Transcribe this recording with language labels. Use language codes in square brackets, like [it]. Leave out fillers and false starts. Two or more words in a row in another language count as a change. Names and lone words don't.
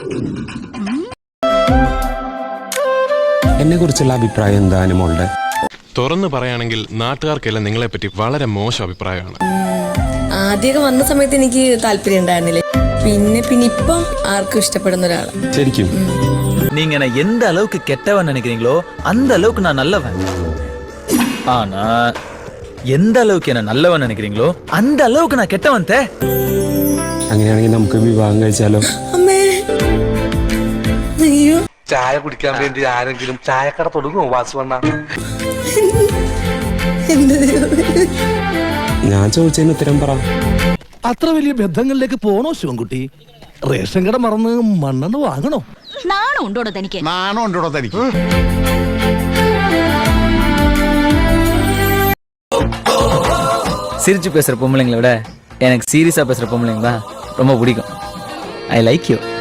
[ml] എന്നെ കുറിച്ചുള്ള അഭിപ്രായം എന്താ അനുമോളുടെ? തുറന്നു പറയുകയാണെങ്കിൽ നാട്ടുകാർക്കെല്ലാം നിങ്ങളെപ്പറ്റി വളരെ മോശം അഭിപ്രായമാണ്. ആദ്യമൊക്കെ വന്ന സമയത്ത് എനിക്ക് താല്പര്യം ഉണ്ടായിരുന്നില്ല. പിന്നെ ഇപ്പം ആർക്കും ഇഷ്ടപ്പെടുന്ന ഒരാള്. ശരിക്കും [ta] நீங்க என்ன எந்த அளவுக்கு கெட்டவன் நினைக்கிறீங்களோ அந்த அளவுக்கு நான் நல்லவன். ஆனா எந்த அளவுக்கு என்ன நல்லவன் நினைக்கிறீங்களோ அந்த அளவுக்கு நான் கெட்டவன். [ml] അങ്ങനെയാണെങ്കിൽ നമുക്ക് വിവാഹം കഴിച്ചാലോ? അമ്മേ, അയ്യോ, ചായ കുടിക്കാൻ വേണ്ടി ആരെങ്കിലും ചായക്കട തുടങ്ങുമോ വാസുവണ്ണ? ഞാൻ ചോദിച്ചതിന് ഉത്തരം പറ. അത്ര വലിയ ബന്ധങ്ങളിലേക്ക് പോണോ ശിവൻകുട്ടി? റേഷൻ കട മറന്ന് മണ്ണെണ്ണ വാങ്ങണോ? നാണം ഉണ്ടോടോ തനിക്ക്? [ta] சிரிச்சு பேசுற பொம்பளைங்களை விட எனக்கு சீரியஸா பேசுற பொம்பளைங்க தான் ரொம்ப பிடிக்கும். [en] I like you.